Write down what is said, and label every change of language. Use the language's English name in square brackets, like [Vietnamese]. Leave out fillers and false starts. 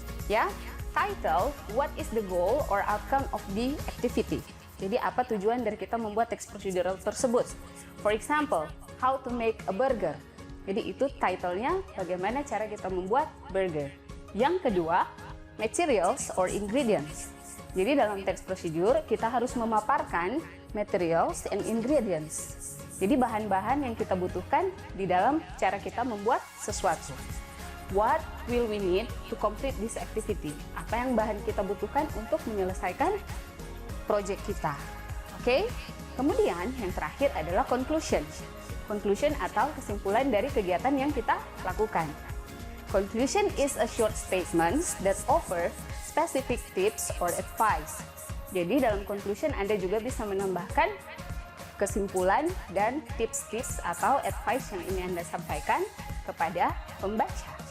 [English] Ya, title, what is the goal or outcome of the activity? [Indonesian] Jadi apa tujuan dari kita membuat text procedural tersebut? [English] For example, how to make a burger. [Indonesian] Jadi itu title-nya, bagaimana cara kita membuat burger. Yang kedua, materials or ingredients. Jadi dalam text procedure kita harus memaparkan materials and ingredients. Jadi bahan-bahan yang kita butuhkan di dalam cara kita membuat sesuatu. [English] What will we need to complete this activity? [Indonesian] Apa yang bahan kita butuhkan untuk menyelesaikan project kita. Oke? Kemudian yang terakhir adalah conclusion. Conclusion atau kesimpulan dari kegiatan yang kita lakukan. [English] Conclusion is a short statement that offer specific tips or advice. [Indonesian] Jadi dalam conclusion Anda juga bisa menambahkan kesimpulan dan tips-tips atau advice yang ini Anda sampaikan kepada pembaca.